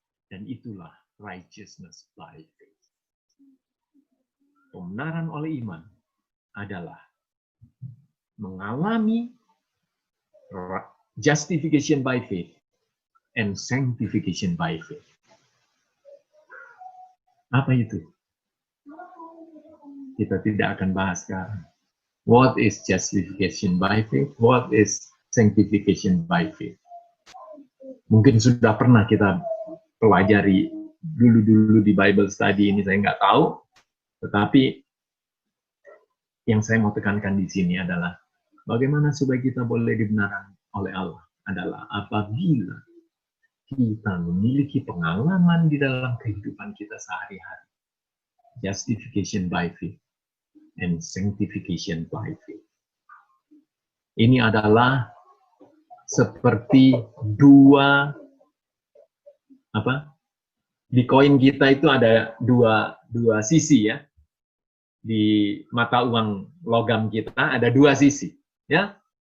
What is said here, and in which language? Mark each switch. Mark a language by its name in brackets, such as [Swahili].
[Indonesian] Dan itulah [English] righteousness by faith. [Indonesian] Pembenaran oleh iman adalah mengalami [English] justification by faith and sanctification by faith. [Indonesian] Apa itu? Kita tidak akan bahas sekarang. [English] What is justification by faith? What is sanctification by faith? [Indonesian] Mungkin sudah pernah kita pelajari dulu-dulu di Bible study ini, saya nggak tahu. Tetapi yang saya mau tekankan di sini adalah bagaimana supaya kita boleh dibenarkan oleh Allah adalah apabila kita memiliki pengalaman di dalam kehidupan kita sehari-hari. [English] Justification by faith and sanctification by faith. [Indonesian] Ini adalah seperti dua di koin kita itu ada dua sisi ya. Di mata uang logam kita ada dua sisi ya.